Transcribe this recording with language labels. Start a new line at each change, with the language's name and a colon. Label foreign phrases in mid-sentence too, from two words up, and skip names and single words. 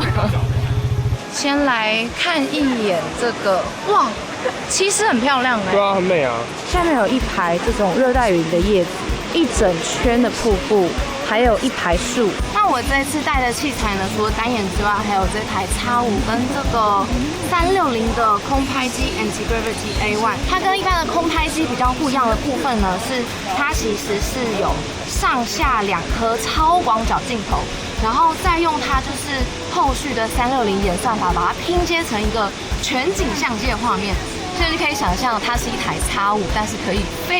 Chinese: 先來看一眼這個，哇，其實很漂亮哎。對啊，很美啊。下面有一排這種熱帶雨林的葉子，一整圈的瀑布，還有一排樹。那我這次帶的器材呢，除了单眼之外，還有這台 X5跟這個360的空拍機 Anti-Gravity A1。它跟一般的空拍機比較不一樣的部分呢，是它其實是有上下2顆超廣角鏡頭，然後再用它就是後續的360演算法把它拼接成一個全景相機的畫面。所以你可以想象，它是一台 X5，但是可以飛。